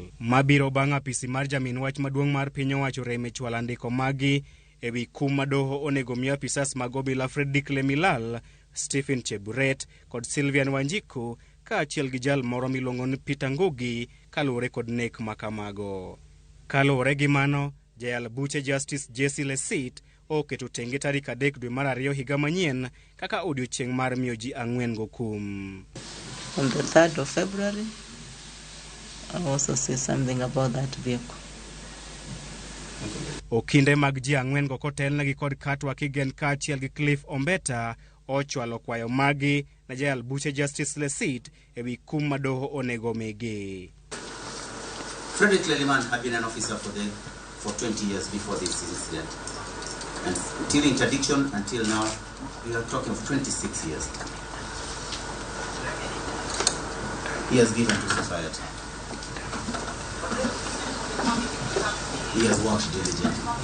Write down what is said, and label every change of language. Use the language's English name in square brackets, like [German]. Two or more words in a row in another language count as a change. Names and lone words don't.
[Luo (Kenya and Tanzania)] Mabiro bang' apisi mar jamin wach maduong' mar piny owacho reme chwalo andiko magi e wi kum ma doho onego miyo apisas mag obila Fredrick Lemilal, Stephen Cheburet kod Sylvian Wanjiku kaachiel gi jal moro miluongo ni Peter Ngugi kaluwore kod nek makamago. Kaluwore gi mano, jayal buche Justice Jesse Lesit oketo tenge tarik 3 dwe mar 2 higa manyien kaka odiochieng' mar miyo ji 4 go kum. [English] On the 3rd of February, I also say something about that vehicle. [Luo (Kenya and Tanzania)] Okinde mag ji 4 go kotelnegi kod Katwa Kigen kaachiel gi Cliff Ombeta ochwalo kwayo magi na jayal buche Justice Lesit e wi kum ma doho onego migi. [English] Fredrick Leliman had been an officer for 20 years before this incident. And till interdiction until now, we are talking of 26 years. He has given to society. He has worked diligently.